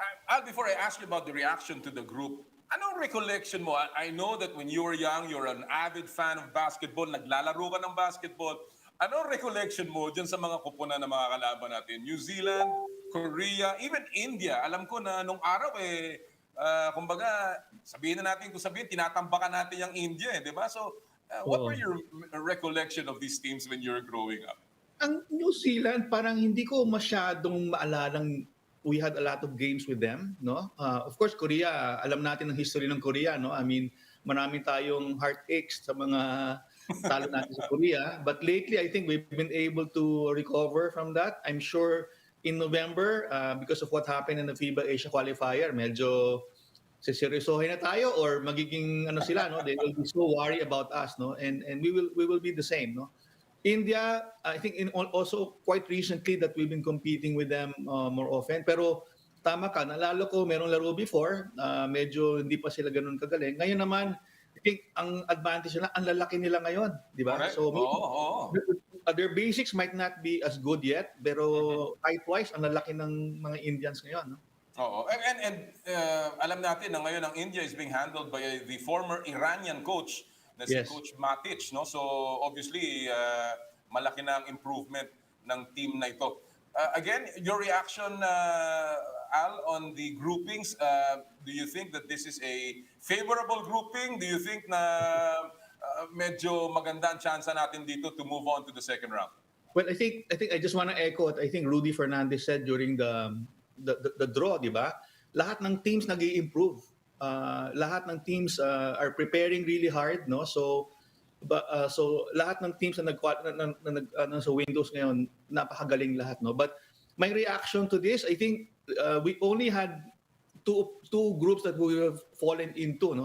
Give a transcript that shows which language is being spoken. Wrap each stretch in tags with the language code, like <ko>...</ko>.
<en>Al, before I ask you about the reaction to the group,</en> <tl>anong recollection mo?</tl> <en>I know that when you were young, you're an avid fan of basketball,</en> <tl>naglalaro ka ng basketball. Anong recollection mo dyan sa mga kupunan ng mga kalaban natin? New Zealand, Korea, even India. Alam ko na nung araw kumbaga, sabihin na natin tinatambakan natin yung India, di ba?</tl> <en>So, what were your recollection of these teams when you were growing up?</en> <tl>ang New Zealand, parang hindi ko masyadong maalalang</tl> <en>we had a lot of games with them,</en> <tl>no?</tl> <en>Of course,</en> <tl>Korea, alam natin ang history ng Korea, no?</tl> <en>I mean,</en> <tl>marami tayong heartaches sa mga talo natin sa Korea.</tl> <en>But lately, I think we've been able to recover from that. I'm sure in November, because of what happened in the FIBA Asia Qualifier,</en> <tl>medyo seryosohin na tayo or magiging sila, no?</tl> <en>They will be so worried about us, no? And we will be the same, no? India, I think also quite recently that we've been competing with them more often.</en> <tl>Pero tama ka, nalalo ko merong laro before, medyo hindi pa sila ganun kagaling. Ngayon naman,</tl> <en>I think</en> <tl>ang advantage nila, ang lalaki nila ngayon, di ba?</tl> <en>Correct. So their basics might not be as good yet, pero height-wise,</en> <tl>ang lalaki ng mga Indians ngayon, no? Oo. And alam natin na ngayon ang India</tl> <en>is being handled by the former Iranian coach</en> <tl>na si Coach Matic, no? So obviously malaki na ang improvement ng team na ito.</tl> <en>Again, your reaction Al on the groupings, do you think that this is a favorable grouping? Do you think</en> <tl>na medyo maganda ang chance natin dito</tl> <en>to move on to the second round? Well, I think I just want to echo what I think Rudy Fernandez said during the draw, di ba?</en> <tl>Lahat ng teams nag-i-improve. Lahat ng teams</tl> <en>are preparing really hard,</en> <tl>no? So So lahat ng teams na sa Windows ngayon, napakagaling lahat, no?</tl> <en>But my reaction to this, I think we only had two groups that we have fallen into, no?</en>